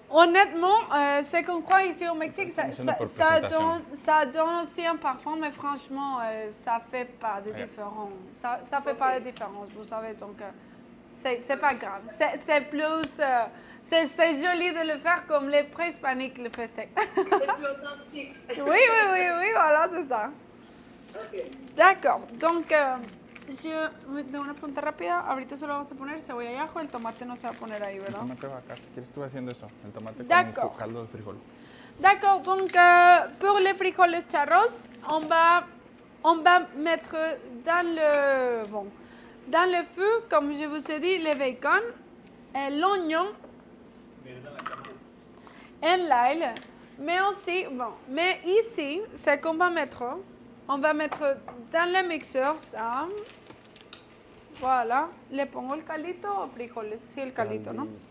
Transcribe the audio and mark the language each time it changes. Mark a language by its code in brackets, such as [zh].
[fr] Honnêtement, ce qu'on croit ici au Mexique, ça donne aussi un parfum, mais franchement, ça ne fait pas de différence. Ça fait pas de différence, vous savez, donc c'est pas grave. C'est plus, c'est joli de le faire comme les préhispaniques le faisaient. C'est plus authentique. Oui, voilà, c'est ça. Ok. D'accord, donc [es] yo de una pregunta rápida, ahorita solo vamos a poner cebolla y ajo, el tomate no se va a poner ahí, El ¿verdad? tomate va acá, si quieres tú haciendo eso, el tomate con [fr] D'accord. [es] un caldo de frijol. [fr] D'accord, donc pour les frijoles charros, on va mettre dans le feu, comme je vous ai dit, le bacon, et l'oignon, et l'ail, mais aussi, mais ici, c'est qu'on va mettre, on va mettre dans le mixeur ça, voilà, [es] le pongo el caldito o frijoles, sí, el caldito, ¿no?